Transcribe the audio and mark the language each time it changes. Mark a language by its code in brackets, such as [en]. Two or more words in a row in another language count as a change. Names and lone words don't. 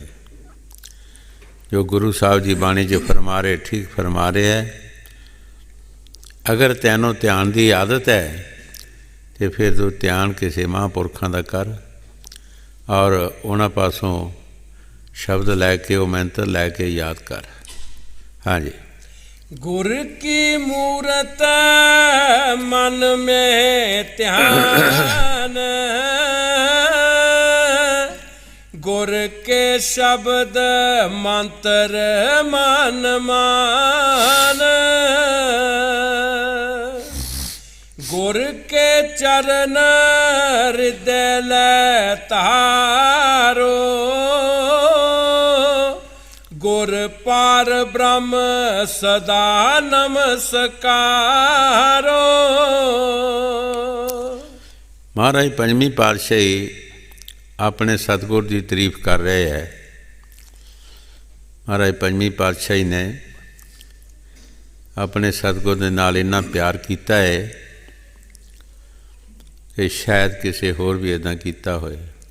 [pa] ਜੋ ਗੁਰੂ ਸਾਹਿਬ ਜੀ ਬਾਣੀ 'ਚ ਫਰਮਾ ਰਹੇ, ਠੀਕ ਫਰਮਾ ਰਹੇ ਹੈ। ਅਗਰ ਤੈਨੂੰ ਧਿਆਨ ਦੀ ਆਦਤ ਹੈ ਤਾਂ ਫਿਰ ਤੂੰ ਧਿਆਨ ਕਿਸੇ ਮਹਾਂਪੁਰਖਾਂ ਦਾ ਕਰ ਔਰ ਉਹਨਾਂ ਪਾਸੋਂ ਸ਼ਬਦ ਲੈ ਕੇ, ਉਹ ਮੰਤਰ ਲੈ ਕੇ ਯਾਦ ਕਰ। ਹਾਂਜੀ। ਗੁਰ ਕੀ ਮੂਰਤ ਮਨ ਮੇਂ ਧਿਆਨ, ਗੁਰ ਕੇ ਸ਼ਬਦ ਮੰਤ੍ਰ ਮਨ ਮਾਨ, ਗੁਰ ਕੇ ਚਰਣ ਹਿਰਦੈ ਲੈ ਤਾਰੋ, ਗੁਰ ਪਾਰ ਬ੍ਰਹਮ ਸਦਾ ਨਮਸਕਾਰੋ। ਮਹਾਰਾਜ ਪੰਜਵੀਂ ਪਾਤਸ਼ਾਹੀ ਆਪਣੇ ਸਤਿਗੁਰ ਦੀ ਤਾਰੀਫ ਕਰ ਰਹੇ ਹੈ। ਮਹਾਰਾਜ ਪੰਜਵੀਂ ਪਾਤਸ਼ਾਹੀ ਨੇ ਆਪਣੇ ਸਤਿਗੁਰ ਦੇ ਨਾਲ ਇੰਨਾ ਪਿਆਰ ਕੀਤਾ ਹੈ ਕਿ ਸ਼ਾਇਦ ਕਿਸੇ ਹੋਰ ਵੀ ਇੱਦਾਂ ਕੀਤਾ ਹੋਏ।